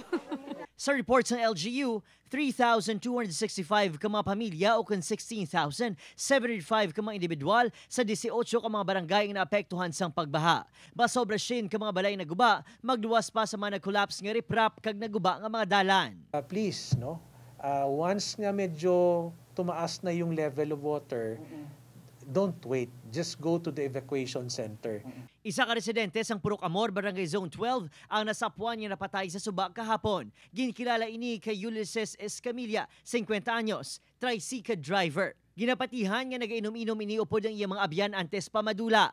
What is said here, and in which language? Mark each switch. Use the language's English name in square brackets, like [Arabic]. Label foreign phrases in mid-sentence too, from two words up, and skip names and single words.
[Hiligaynon] Sa reports ng LGU, 3,265 ka mga pamilya o kung 16,705 ka mga individual sa 18 ka mga barangay ang naapektuhan sang pagbaha. Basobra sin ka mga balay na guba, magduwas pa sa mga nag-collapse nga riprap kag naguba nga mga dalan. [English] Please, no? Once [Filipino] nga medyo tumaas na yung [English] level of water, don't wait. Just go to the evacuation center. [Hiligaynon] Isa ka residente sang Purok Amor, Barangay Zone 12, ang nasapuan niya napatay sa suba kahapon. Ginkilala ini kay Ulysses Escamilla, 50 anyos, tricycle driver. Ginapatihan nga nagainom-inom iniupod ang iyang mga abyan antes pamadula.